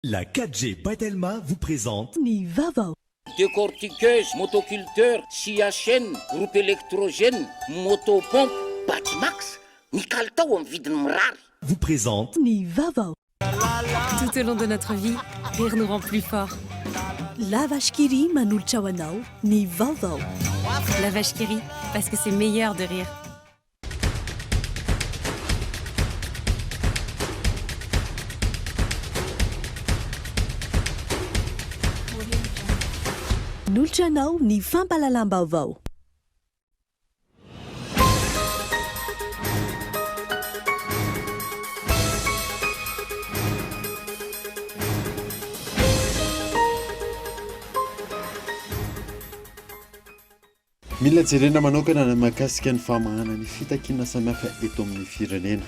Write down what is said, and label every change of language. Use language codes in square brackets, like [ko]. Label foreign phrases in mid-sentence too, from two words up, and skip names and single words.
[fr] La 4G Batelma vous présente Ni Vava. Décortiqueuse, motoculteur, scie à chaîne, groupe électrogène, motopompe, Batimax, [mg] ny kalitao amin'ny vidiny mirary. [fr] Vous présente Ni Vava. Tout au long de notre vie, rire nous rend plus forts. [mg] La vache qui rit manolotra ho anao, Ni Vava. [fr] La vache qui rit, parce que c'est meilleur de rire. [mg] Nolotra anao ny fampahalalam-baovao. Mila jerena manokana na mahakasika ny famahana ny fitakiana samihafa eto amin'ny firenena.